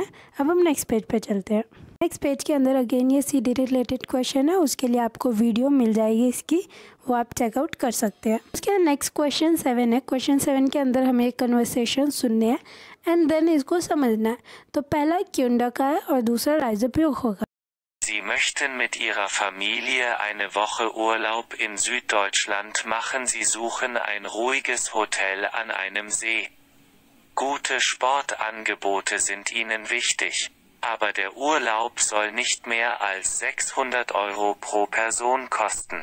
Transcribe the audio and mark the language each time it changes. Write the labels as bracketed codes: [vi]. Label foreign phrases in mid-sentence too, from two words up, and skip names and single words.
[hi] अब हम नेक्स्ट पेज पे चलते हैं। नेक्स्ट पेज के अंदर अगेन ये सी डी रिलेटेड क्वेश्चन है, उसके लिए आपको वीडियो मिल जाएगी इसकी, वो आप चेकआउट कर सकते हैं। उसके बाद नेक्स्ट क्वेश्चन 7 है। क्वेश्चन 7 के अंदर हमें एक कन्वर्सेशन सुनने हैं एंड देन इसको समझना है। तो पहला क्युंडा का है और दूसरा राइजोप्योग होगा। [de] Sie möchten mit Ihrer Familie eine Woche Urlaub in Süddeutschland machen. Sie suchen ein ruhiges Hotel an einem See. Gute Sportangebote sind Ihnen wichtig, aber der Urlaub soll nicht mehr als 600 € pro Person kosten.